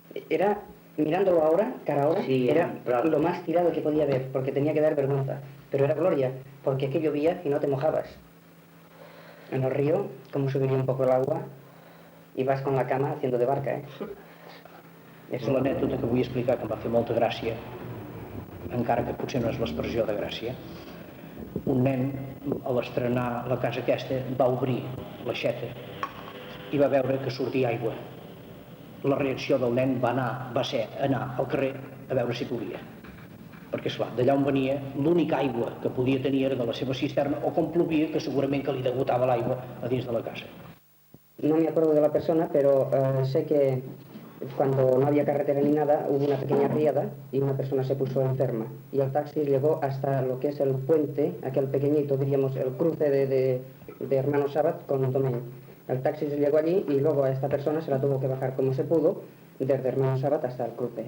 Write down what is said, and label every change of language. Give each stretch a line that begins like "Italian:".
Spanish: Era, mirándolo ahora, cara ahora, Sí, era claro. lo más tirado que podía haber, porque tenía que dar vergüenza. Pero era gloria, porque aquí llovía y no te mojabas. En el río, como subiría un poco el agua, ibas con la cama haciendo de barca,
Catalan: És una anècdota que vull explicar que em va fer molta gràcia, encara que potser no és l'expressió de gràcia. Un nen, a l'estrenar la casa aquesta, va obrir l'aixeta i va veure que sortia aigua. La reacció del nen va ser anar al carrer a veure si plovia. Perquè, esclar, d'allà on venia, l'única aigua que podia tenir era de la seva cisterna, o com plovia, que segurament que li degotava l'aigua a dins de la casa.
Spanish: No me acuerdo de la persona, pero sé que cuando no había carretera ni nada, hubo una pequeña riada y una persona se puso enferma. Y el taxi llegó hasta lo que es el puente, aquel pequeñito, diríamos, el cruce de Hermano Sabat con Domén. El taxi se llegó allí y luego a esta persona se la tuvo que bajar como se pudo, desde Hermano Sabat hasta el cruce.